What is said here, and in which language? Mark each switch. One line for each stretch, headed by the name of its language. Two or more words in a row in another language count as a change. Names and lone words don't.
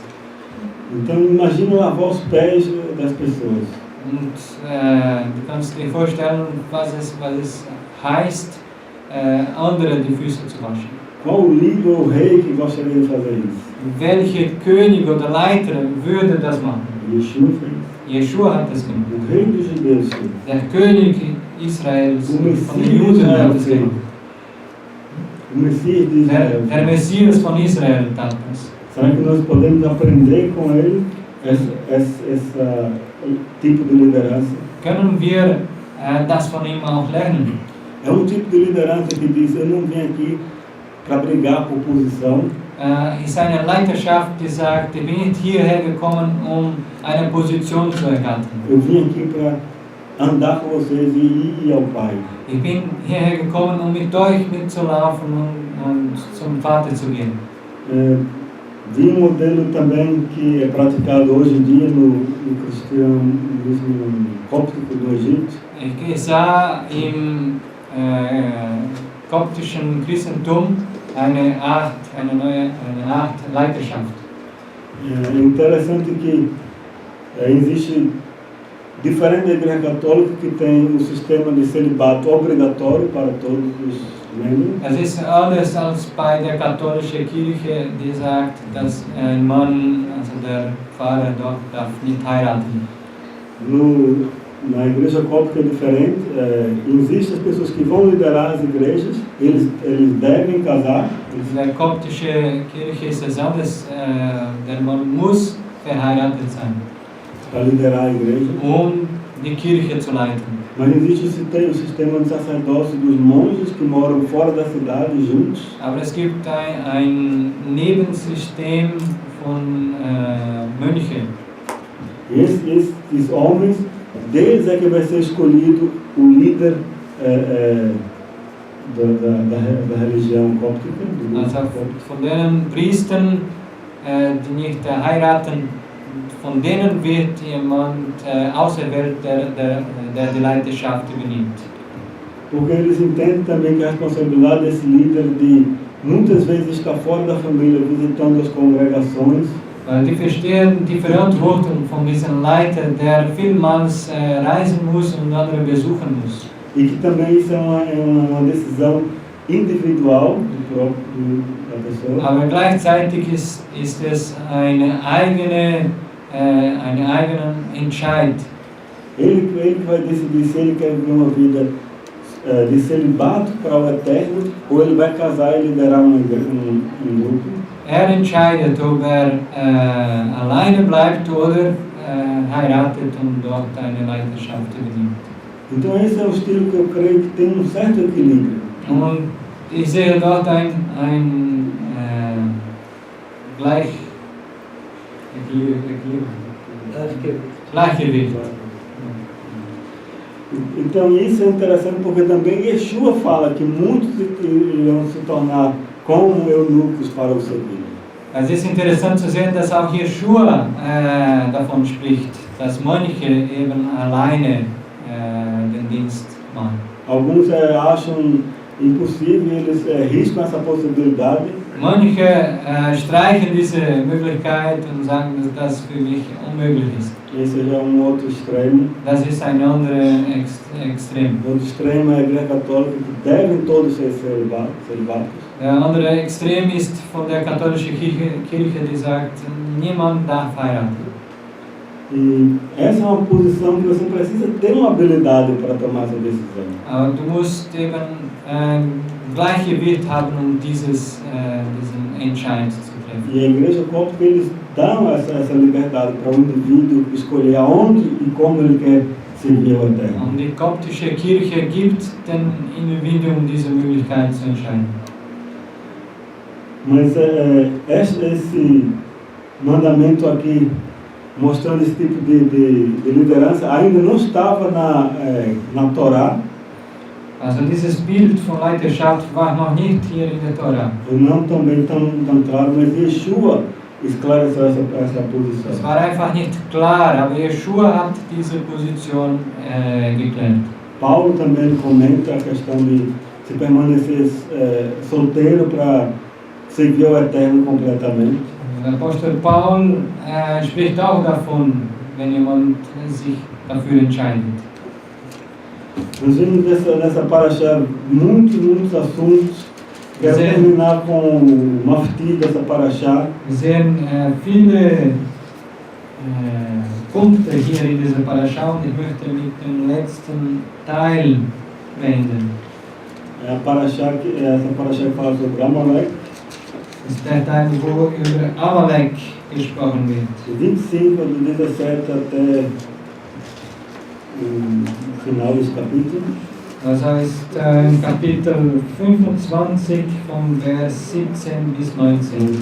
Portuguese: Então imagine lavar os pés das pessoas.
German: Und du kannst dir vorstellen, was es heißt, andere die Füße zu waschen.
Portuguese: Qual o líder ou o rei que gostaria de fazer isso?
German: Welcher König oder Leiter würde das machen?
Portuguese: Yeshua fez.
German: Yeshua hat das gemacht.
Portuguese: O rei dos judeus fez.
German: Der König Israels,
Portuguese: O
German: von den
Portuguese: Messias
German: Juden
Portuguese: de
German: hat
Portuguese: Israel
German: das
Portuguese: fez.
German: gemacht.
Portuguese: O Messias de Israel
German: Der Messias von Israel tat das.
Portuguese: Será que nós podemos aprender com ele esse tipo de liderança?
German: Können wir das von ihm auch lernen?
Portuguese: É um tipo de liderança que diz: eu não vim aqui para brigar por posição.
German: Ist eine Leiterschaft, die sagt, ich bin nicht hierher gekommen, eine Position zu ergattern.
Portuguese: Eu vim aqui para andar com vocês e ir ao Pai.
German: Ich bin hierher gekommen, mit euch mitzulaufen und zum Vater zu gehen.
Portuguese: Vi um modelo também que é praticado hoje em dia no cristianismo cóptico do Egito.
German: Ich sah im koptischen Christentum eine Art Leiterschaft.
Portuguese: É interessante que existe, diferente da Igreja Católica, que tem um sistema de celibato obrigatório para todos os membros.
German: Es ist anders als bei der katholischen Kirche, die sagt, dass ein Mann, also der Pfarrer dort, darf nicht heiraten.
Portuguese: No Na igreja cóptica é diferente, existem as pessoas que vão liderar as igrejas, eles devem casar.
German: In der koptische Kirche ist es anders, der Mann muss verheiratet sein,
Portuguese: Para liderar a igreja.
German: die Kirche zu leiten.
Portuguese: Mas existe o sistema de sacerdócio dos monges que moram fora da cidade juntos.
German: Aber es gibt ein Nebensystem von Mönchen.
Portuguese: E esses homens, deles é que vai ser escolhido o líder da religião cóptica.
German: Also von den Priestern, die nicht heiraten, von denen wird jemand auserwählt, der die Leiterschaft übernimmt.
Portuguese: Porque eles entendem também que a responsabilidade desse líder de muitas vezes estar fora da família, visitando as congregações.
German: Die verstehen die Verantwortung von diesem Leiter, der vielmals reisen muss und andere besuchen muss.
Portuguese: E que também isso é uma decisão individual da pessoa.
German: Aber gleichzeitig ist es eine eigene Entscheid.
Portuguese: Ele que vai decidir se ele quer viver uma vida de celibato para o eterno ou ele vai casar e liderar um grupo.
German: Entscheidet, ob alleine bleibt oder heiratet und dort eine Leiterschaft übernimmt.
Portuguese: Então esse é o estilo que eu creio que tem certo equilíbrio.
German: Und ich sehe dort ein Gleichgewicht.
Portuguese: Então isso é interessante porque também Yeshua fala que muitos irão se tornar como eunucos para o servir.
German: Es ist interessant zu sehen, dass auch Yeshua davon spricht, dass Mönche eben alleine den Dienst machen.
Portuguese: Alguns acham impossível, eles riscam essa possibilidade.
German: Manche streichen diese Möglichkeit und sagen, dass das für mich unmöglich ist.
Portuguese: Esse já é outro extremo.
German: Das ist ein anderes Extrem.
Portuguese: O outro extremo é a Igreja Católica, que devem todos ser celibatos.
German: Der andere Extrem ist von der katholischen Kirche, die sagt, niemand darf heiraten.
Portuguese: E essa é uma posição que você precisa ter uma habilidade para tomar essa decisão.
German: Aber du musst eben Gleichgewicht haben, diesen Entscheid zu treffen.
Portuguese: E a Igreja Cóptica, eles dão essa liberdade para o indivíduo escolher aonde e como ele quer servir ao Eterno.
German: Und die koptische Kirche gibt dem Individuum diese Möglichkeit zu entscheiden.
Portuguese: Mas esse mandamento aqui, mostrando esse tipo de liderança, ainda não estava na Torá.
German: Also dieses Bild von Leiterschaft war noch nicht hier in der Torah.
Portuguese: E não também tão claro, mas Yeshua esclareceu essa posição.
German: Es war einfach nicht klar, aber Yeshua hat diese Position geklärt.
Portuguese: Paulo também comenta a questão de se permanecer solteiro para servir ao Eterno completamente.
German: Der Apostel Paul spricht auch davon, wenn jemand sich dafür entscheidet.
Portuguese: Nós vimos nessa Parasha muitos assuntos. Quero terminar com o mafti dessa Parasha.
German: Wir sehen viele Punkte hier in dieser Parasha und ich möchte mit dem letzten Teil beenden.
Portuguese: Essa Parasha que fala sobre Amalek.
German: Das ist der Teil, wo über Amalek gesprochen wird.
Portuguese: 25 do 17 até o final desse capítulo.
German: Das heißt im Kapitel 25 vom Vers 17 bis 19.